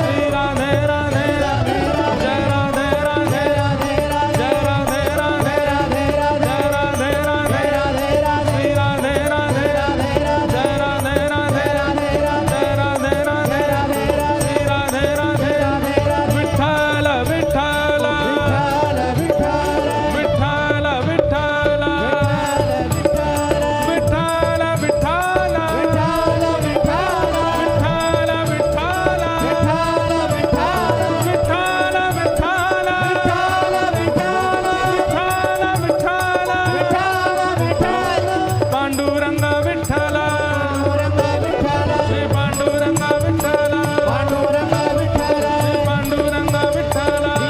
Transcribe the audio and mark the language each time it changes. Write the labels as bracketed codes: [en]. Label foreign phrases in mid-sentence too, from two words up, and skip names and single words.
[hi] श्री राधे राधे जय राधे राधे राधे राधे जय राधे राधे राधे राधे जय राधे राधे राधे राधे श्री राधे राधे राधे राधे जय राधे राधे राधे राधे जय राधे राधे श्री राधे राधे विठ्ठल विठ्ठल विठ्ठल विठ्ठल विठ्ठल विठ्ठल विठ्ठल विठ्ठल विठ्ठल पांडुरंग विठ्ठल श्री पांडुरंग विठ्ठल श्री पांडुरंग विठ्ठल